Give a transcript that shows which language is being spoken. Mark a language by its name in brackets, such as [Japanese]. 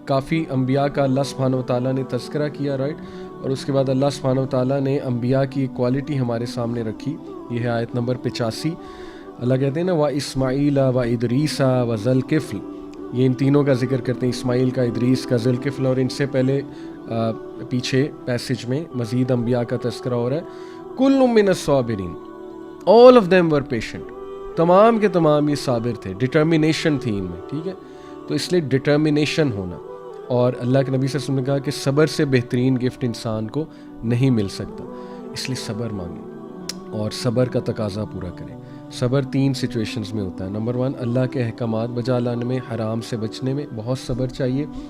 [Urdu] کافی انبیاء کا اللہ سبحانہ وتعالیٰ نے تذکرہ کیا، رائٹ، اور اس کے بعد اللہ سبحانہ وتعالیٰ نے انبیاء کی ایک کوالٹی ہمارے سامنے رکھی. یہ ہے آیت نمبر 85. اللہ کہتے ہیں نا [Arabic] وَإِسْمَعِيلَ وَإِدْرِيسَ وَذَوالْكِفْلِ. [Urdu] یہ ان تینوں کا ذکر کرتے ہیں، اسماعیل کا، ادریس کا، ذوالکفل. اور ان سے پہلے پیچھے پیسج میں مزید انبیاء کا تذکرہ ہو رہا ہے. [Arabic] كُلٌّ مِّنَ الصَّابِرِينَ، [English] all of them were patient. [Urdu] تمام کے تمام یہ صابر تھے، ڈٹرمینیشن تھی ان میں. ٹھیک ہے، تو اس لیے ڈٹرمینیشن ہونا. اور اللہ کے نبی صلی اللہ علیہ وسلم نے کہا کہ صبر سے بہترین گفٹ انسان کو نہیں مل سکتا. اس لیے صبر مانگیں اور صبر کا تقاضا پورا کریں. صبر 3 سچویشنز میں ہوتا ہے. نمبر 1 اللہ کے احکامات بجا لانے میں، حرام سے بچنے میں بہت صبر چاہیے.